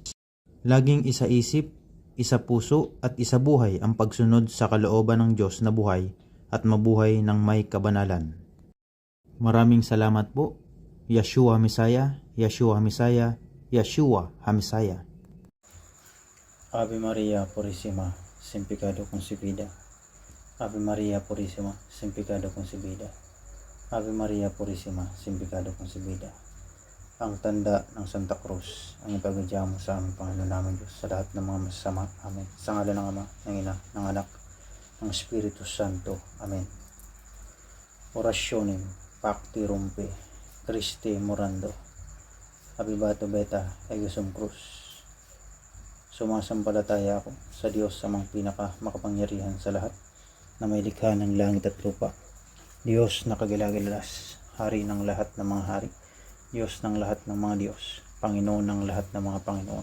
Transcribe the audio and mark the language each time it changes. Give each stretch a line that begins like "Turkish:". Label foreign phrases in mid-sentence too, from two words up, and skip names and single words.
Filipino: Laging isaisip, isapuso at isabuhay ang pagsunod sa kalooban ng Diyos na buhay at mabuhay ng may kabanalan. Maraming salamat po.
Hebrew: Yeshua Misaya, Yeshua Misaya, Yeshua HaMesaya.
Spanish: Ave Maria Purísima, sin pecado concebida. Ave Maria Purísima, sin pecado concebida. Ave Maria Purísima, sin pecado concebida.
Filipino: Ang tanda ng Santa Cruz ang ipagadya mo sa aming Panginoon namin Diyos sa lahat ng mga masasama. Amen. Sa ngalan ng Ama, ng Ina, ng Anak, ng Espiritu Santo. Amen.
Latin: Orasyonim, Pacti Rumpe, Christi Morando, Abibato Beta, Egesum Cruz.
Filipino: Sumasampalataya ako sa Diyos sa mga makapangyarihan sa lahat na may likha ng langit at lupa. Diyos na kagilagilas, Hari ng lahat ng mga hari, Diyos ng lahat ng mga Diyos, Panginoon ng lahat ng mga Panginoon.